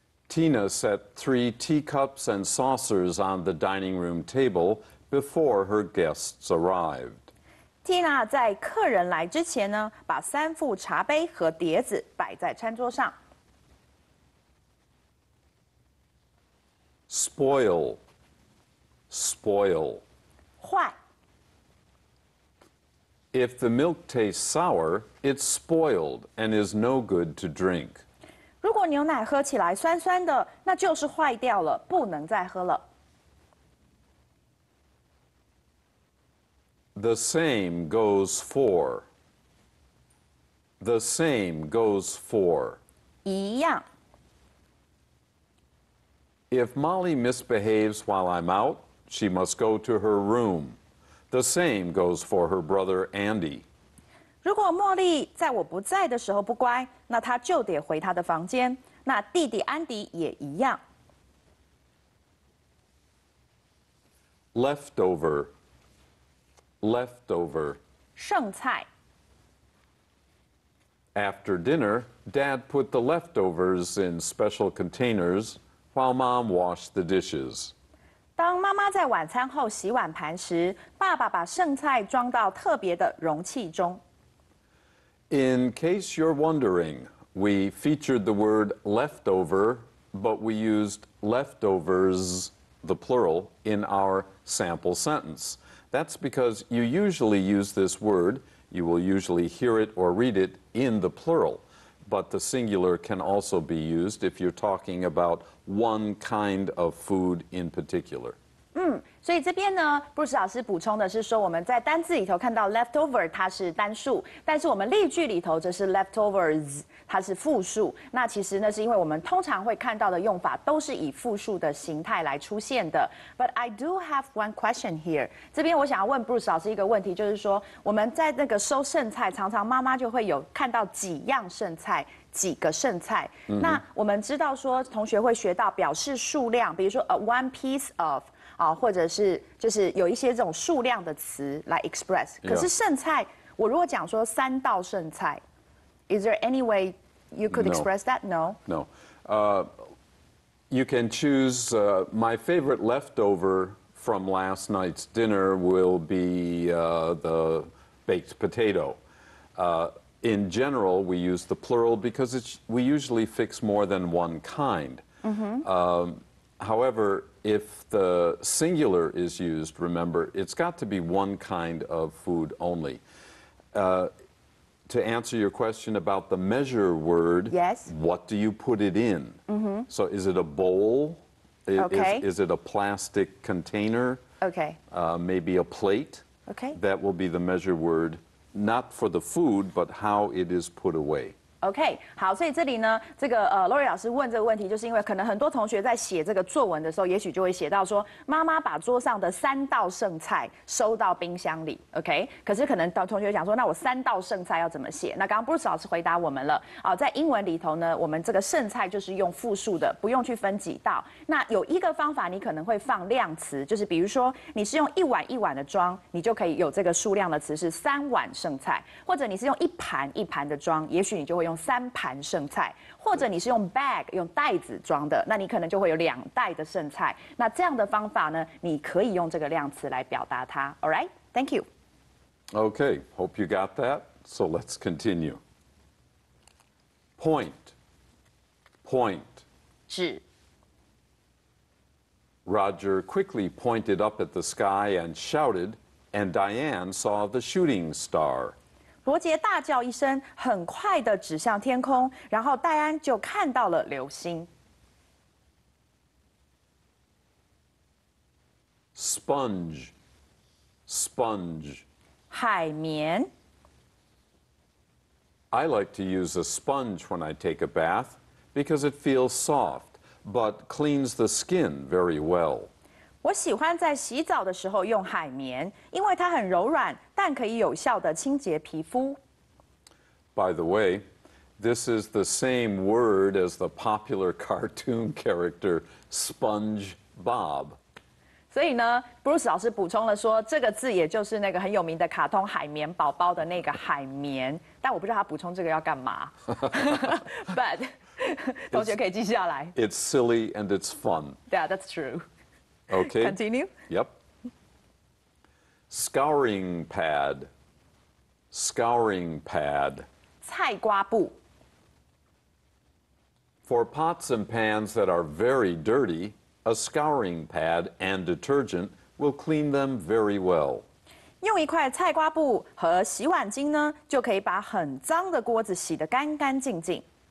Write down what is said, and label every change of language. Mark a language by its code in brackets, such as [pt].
[en] Tina set 3 teacups and saucers on the dining room table before her guests arrived. [zh] Tina 在客人来之前呢，把3副茶杯和碟子摆在餐桌上。 [en] Spoil. Spoil. [zh] 坏。 [en] If the milk tastes sour, it's spoiled and is no good to drink. [zh] 如果牛奶喝起来酸酸的，那就是坏掉了，不能再喝了。 [en] The same goes for. The same goes for. [zh] 一样。 [en] If Molly misbehaves while I'm out, she must go to her room. The same goes for her brother Andy. [zh] 如果茉莉在我不在的时候不乖，那她就得回她的房间。那弟弟安迪也一样。 [en] Leftover. Leftover. [zh] 剩菜。 [en] After dinner, Dad put the leftovers in special containers while Mom washed the dishes. [zh] 当妈妈在晚餐后洗碗盘时，爸爸把剩菜装到特别的容器中。 [en] In case you're wondering, we featured the word leftover, but we used leftovers, the plural, in our sample sentence. That's because you usually use this word, you will usually hear it or read it in the plural, but the singular can also be used if you're talking about one kind of food in particular. [zh] 所以这边呢，Bruce 老师补充的是说，我们在单字里头看到 leftover 它是单数，但是我们例句里头则是 leftovers 它是复数。那其实呢，是因为我们通常会看到的用法都是以复数的形态来出现的。 [en] But I do have one question here。 [zh] 这边我想要问 Bruce 老师一个问题，就是说我们在那个收剩菜，常常妈妈就会有看到几样剩菜。几个剩菜，那我们知道说，同学会学到表示数量，比如说 [en] one piece of [zh] 啊，或者是就是有一些这种数量的词来 express。可是剩菜，我如果讲说3道剩菜 ， [en] is there any way you could express that? No. No. You can choose my favorite leftover from last night's dinner will be the baked potato. In general, we use the plural because we usually fix more than one kind. However, if the singular is used, remember, it's got to be one kind of food only. To answer your question about the measure word, yes. What do you put it in? So is it a bowl? Okay. Is it a plastic container? Okay. Maybe a plate? Okay. That will be the measure word, not for the food, but how it is put away. [zh] OK， 好，所以这里呢，这个Lori 老师问这个问题，就是因为可能很多同学在写这个作文的时候，也许就会写到说，妈妈把桌上的3道剩菜收到冰箱里 ，OK？可是可能同学讲说，那我3道剩菜要怎么写？那刚刚 Bruce 老师回答我们了，在英文里头呢，我们这个剩菜就是用复数的，不用去分几道。那有一个方法，你可能会放量词，就是比如说你是用1碗1碗的装，你就可以有这个数量的词是3碗剩菜，或者你是用1盘1盘的装，也许你就会用3盘剩菜，或者你是用 bag 用袋子装的，那你可能就会有2袋的剩菜。那这样的方法呢，你可以用这个量词来表达它。 [en] All right, thank you. Okay, hope you got that. So let's continue. Point. Point. [zh] 指 [en] Roger quickly pointed up at the sky and shouted, and Diane saw the shooting star. [zh] 罗杰大叫一声，很快地指向天空，然后戴安就看到了流星。 [en] Sponge. Sponge. [zh] 海绵 [en] I like to use a sponge when I take a bath because it feels soft, but cleans the skin very well. [zh] 我喜欢在洗澡的时候用海绵，因为它很柔软，但可以有效地清洁皮肤。 [en] By the way, this is the same word as the popular cartoon character SpongeBob. [zh] 所以呢 ，Bruce 老师补充了说，这个字也就是那个很有名的卡通海绵宝宝的那个海绵，但我不知道他补充这个要干嘛。 But 同学可以记下来。 [en] It's silly and it's fun. Yeah, that's true. Okay. Continue. Yep. Scouring pad. Scouring pad. [zh] 菜瓜布 [en] For pots and pans that are very dirty, a scouring pad and detergent will clean them very well. [zh] 用一块菜瓜布和洗碗巾呢，就可以把很脏的锅子洗得干干净净。